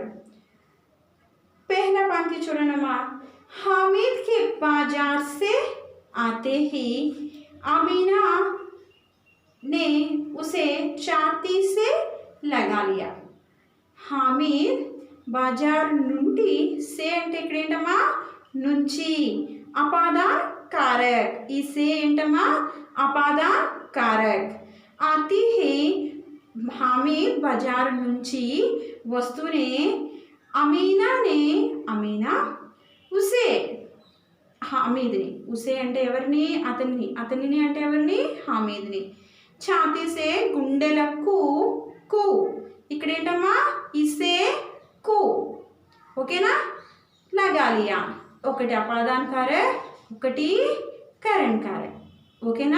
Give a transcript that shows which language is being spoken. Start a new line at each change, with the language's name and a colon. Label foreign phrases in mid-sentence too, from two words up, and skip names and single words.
Hindi: पहला पंक्ति चुननमा. हामिद के बाजार से आते ही अमीना ने उसे छाती से लगा लिया.
Telugu: हामिद बाजार నుండి से అంటే ఇక్కడ ఏంటమ్మా నుంచి. అపాదాన कारक. ఈ से ఏంటమ్మా అపాదాన कारक.
Hindi: आती ही हामिद बाजार
Telugu: నుంచి వస్తూనే
Hindi: अमीना ने अमीना उसे हामिदनी.
Telugu: उसे అంటే ఎవరిని అతన్ని. అతనిని అంటే ఎవరిని हामिदनी. ఛాతీ से గుండెలకు కు. ఇక్కడ ఏంటమ్మా ఇసే కు. ఓకేనా. లగాలియా. ఒకటి
Hindi: अपादान कारक,
Telugu: ఒకటి
Hindi: करण कारक.
Telugu: ఓకేనా.